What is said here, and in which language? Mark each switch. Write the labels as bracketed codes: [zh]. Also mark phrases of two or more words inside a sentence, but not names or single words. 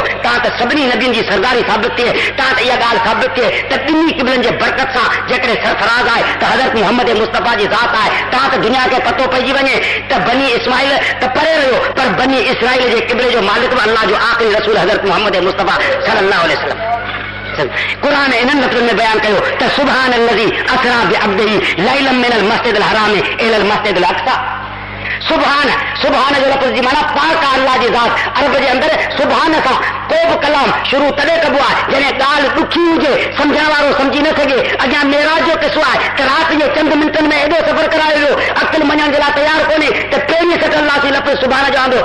[sd] तव्हां त सभिनी नबियुनि जी सरदारी साबित थिए, तव्हां त इहा ॻाल्हि साबित थिए त ॿिन्ही क़िबलनि जे बरकत सां जेकॾहिं सरफराज़ आहे त हज़रत मुहम्मद मुस्तफ़ा जी ज़ात आहे। तव्हां त दुनिया खे पतो पइजी वञे त बनी इस्माइल त परे रहियो, पर बनी इसराइल जे क़िबले जो मालिक बि अल्लाह जो आख़िरी रसूल हज़रत मुहम्मद मुस्तफ़ा [ar] صلى الله عليه وسلم. [sd] क़ुरान इन्हनि लफ़्ज़नि में बयान कयो त [ar] سبحان الذي أسرى بعبده ليلا من المسجد الحرام إلى المسجد الأقصى. [sd] सुभान जो लफ़्ज़ जी माना पाक आहे अल्लाह जी ज़ात। अरब जे अंदरि सुभान सां को बि कलाम शुरू तॾहिं कबो आहे जॾहिं ॻाल्हि ॾुखी हुजे, सम्झण वारो सम्झी न सघे। अॻियां मेराज जो किस्सो आहे त राति जे चंद मिंटनि में एॾो सफ़र करायो वियो, अक़ुल मञण जे लाइ तयारु कोन्हे त पहिरीं सट अल्लाह जी लफ़्ज़ सुभान जो आंदो।